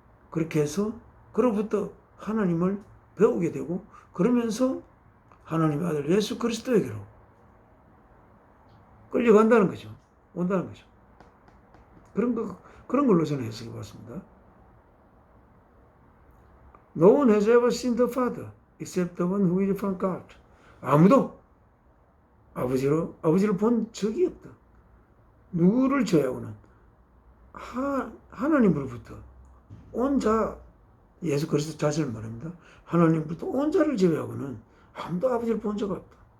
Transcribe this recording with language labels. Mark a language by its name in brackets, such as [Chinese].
[Korean] 그렇게 해서 그로부터 하나님을 배우게 되고 그러면서 하나님의 아들 예수 그리스도에게로 끌려간다는 거죠. 온다는 거죠. 그런 걸로 저는 해석해 봤습니다. [English] No one has ever seen the Father except the one who is from God. [Korean] 아무도 아버지를 본 적이 없다. 누구를 제외하고는 하나님으로부터 온 자, 예수 그리스도 자신을 말합니다. 하나님부터 온 자를 제외하고는 아무도 아버지를 본 적 없다.